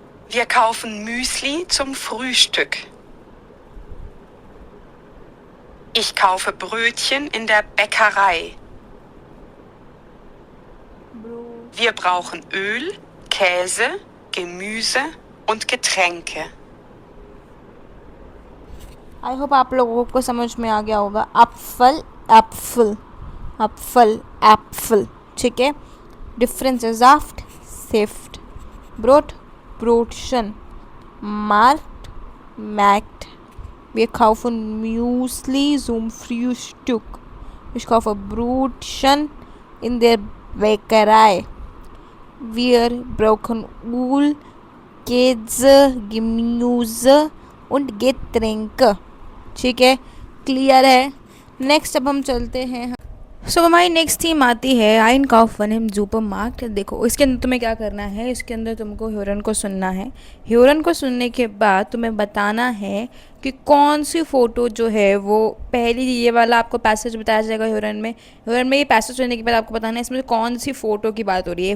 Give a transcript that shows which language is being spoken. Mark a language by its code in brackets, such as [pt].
[de] Wir kaufen Müsli zum Frühstück. Ich kaufe Brötchen in der Bäckerei. Wir brauchen Öl, Käse, Gemüse und Getränke. [hi] I hope आप लोगों को समझ में आ गया होगा. Apple Apple Apple Apple. ठीक है. डिफरेंस है soft सेफ्ट. Brought ब्रोटशन. मार्क्ट मैक्ट. [de] Wir kaufen Müsli zum Frühstück. Ich kaufe Brötchen in der Bäckerei. Wir brauchen Öl, Käse, Gemüse und Getränke. [hi] ठीक है. क्लियर है. नेक्स्ट अब हम चलते हैं. सो हमारी नेक्स्ट थीम आती है आइन काउफन हम सुपर मार्क्ट. देखो इसके अंदर तुम्हें क्या करना है. इसके अंदर तुमको ह्यूरन को सुनना है. ह्यूरन को सुनने के बाद तुम्हें बताना है कि कौन सी फ़ोटो जो है वो पहली ये वाला आपको पैसेज बताया जाएगा ह्यूरन में ये पैसेज सुनने के बाद आपको बताना है इसमें कौन सी फ़ोटो की बात हो रही है.